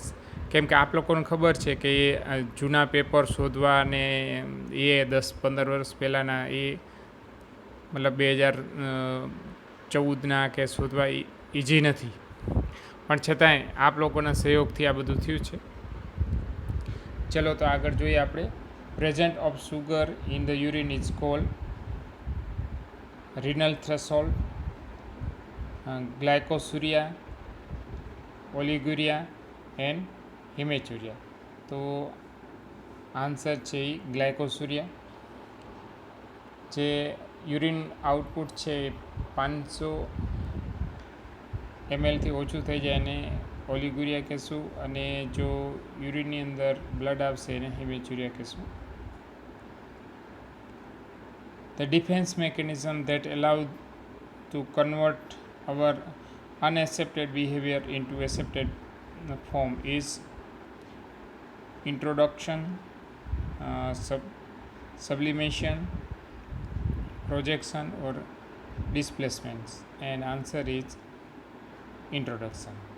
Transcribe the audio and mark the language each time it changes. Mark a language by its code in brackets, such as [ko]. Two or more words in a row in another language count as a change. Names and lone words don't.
[gu] કેમ કે આપ લોકોને ખબર છે કે એ જૂના પેપર શોધવા અને એ 10-15 વર્ષ પહેલાંના એ મતલબ 2014ના કે શોધવા ઇઝી નથી. પણ છતાંય આપ લોકોના સહયોગથી આ બધું થયું છે. ચલો તો આગળ જોઈએ આપણે. [en] present of sugar in the urine is called renal threshold, glycosuria, oliguria and hematuria. [gu] તો આન્સર છે એ ગ્લાયકોસુરિયા. જે [en] urine output [gu] છે 500 mlથી ઓછું થઈ જાય એને ઓલિગુરિયા કહેશું, અને જો યુરિનની અંદર બ્લડ આવશે એને હેમેચ્યુરિયા કહેશું. [en] The defense mechanism that allows to convert our unaccepted behavior into accepted form is introduction, sublimation, projection or displacements, and answer is introduction.